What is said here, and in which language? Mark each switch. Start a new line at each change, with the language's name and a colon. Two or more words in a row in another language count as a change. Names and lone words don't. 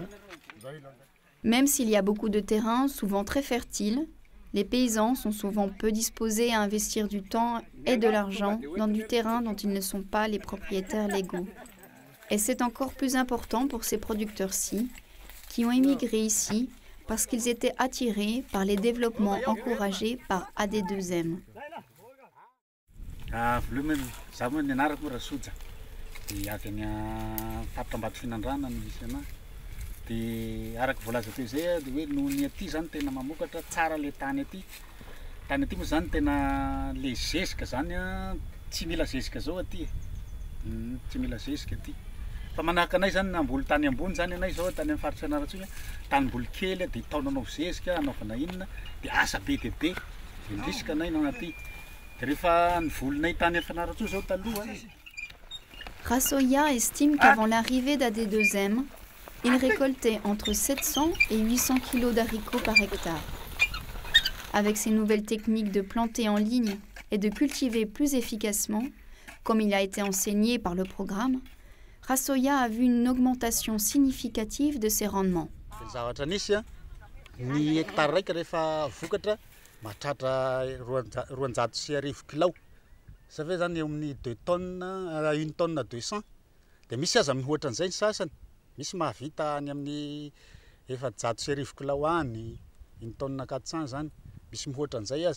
French: Même s'il y a beaucoup de terrains, souvent très fertiles, les paysans sont souvent peu disposés à investir du temps et de l'argent dans du terrain dont ils ne sont pas les propriétaires légaux. Et c'est encore plus important pour ces producteurs-ci, qui ont émigré ici parce qu'ils étaient attirés par les développements encouragés par AD2M.
Malagasy: Dia araka voalaza teo izay dia hoe noho ny aty zany tena mamokatra tsara le tany aty. Tany aty moa zany tena le zezika zany tsy mila zezika zao aty. Tsy mila zezika aty. Fa manahaka anay zany namboly tany ambony zany anay zao tany amin'ny faritra Fianarantsoa tanimboly kely dia taonanao zezika anaovana inona dia asa be dia be. Dia risika anay nao aty. Dia rehefa nivolinay tany amin'ny Fianarantsoa zao taloha.
French: Rasoia estime qu'avant l'arrivée d'AD2M, il récoltait entre 700 et 800 kilos d'haricots par hectare. Avec ces nouvelles techniques de planter en ligne et de cultiver plus efficacement, comme il a été enseigné par le programme, Rasoia a vu une augmentation significative de ses rendements.
Malagasy: Misy mahavita any amin'ny 400 kilao any,
French: une tonne 400
Malagasy: zany, misy mihoatra an'izay aza.